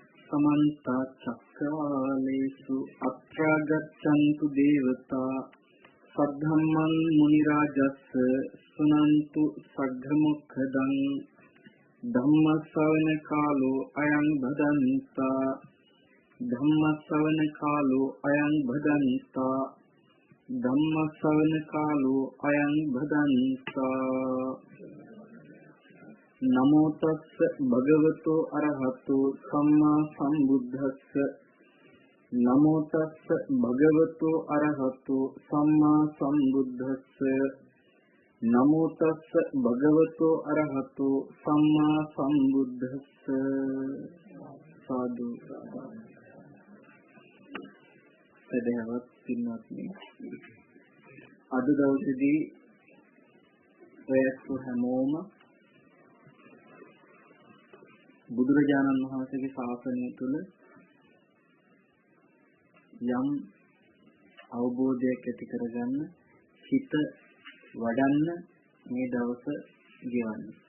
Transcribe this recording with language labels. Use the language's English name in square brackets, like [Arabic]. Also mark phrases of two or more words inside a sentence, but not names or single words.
[Pali] समन्ता चक्रवालेषु अत्र गच्छन्तु देवता सद्धम्मं मुनिराजस्य सुनन्तु सघ्रमुखदं धम्मश्रवण कालो अयं भदन्ता धम्मश्रवण कालो अयं भदन्ता धम्मश्रवण कालो अयं भदन्ता नमो तस्स भगवतो अरहतो सम्मा सम्बुद्धस्स नमो तस्स भगवतो अरहतो सम्मा सम्बुद्धस्स नमो तस्स भगवतो अरहतो सम्मा सम्बुद्धस्स साधु [Sinhala] सदैवत පින්වත්නි අද දවසේදී ප්‍රයත්න හැමෝම බුදුරජාණන් වහන්සේගේ ශාසනය තුළ යම් අවබෝධයක් ඇති කරගන්න හිත වඩන්න මේ දවස ගෙවන්න.